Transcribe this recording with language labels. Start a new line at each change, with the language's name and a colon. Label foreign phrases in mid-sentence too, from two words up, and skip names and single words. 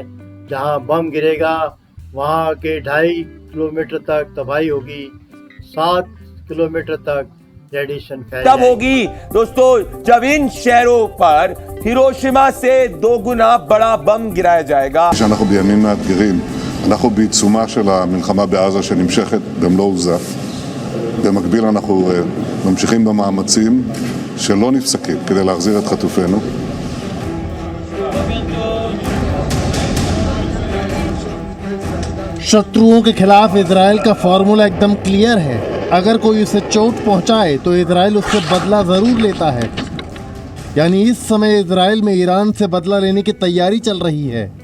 Hindi: जहां बम गिरेगा वहां के 2.5 किलोमीटर तक तबाही होगी, 7 किलोमीटर तक रेडिएशन फैलेगा। तब होगी दोस्तों जब इन शहरों पर हिरोशिमा से 2 गुना बड़ा बम गिराया जाएगा।
Hebrew: שאנחנו בימים מאתגרים, אנחנו בעיצומה של המלחמה בעזה שנמשכת במלוא עוזה. במקביל אנחנו ממשיכים במאמצים שלא נפסקים כדי להחזיר את חטופינו.
Hindi: शत्रुओं के खिलाफ इजराइल का फॉर्मूला एकदम क्लियर है। अगर कोई उसे चोट पहुंचाए तो इजराइल उससे बदला जरूर लेता है। यानी इस समय इजराइल में ईरान से बदला लेने की तैयारी चल रही है।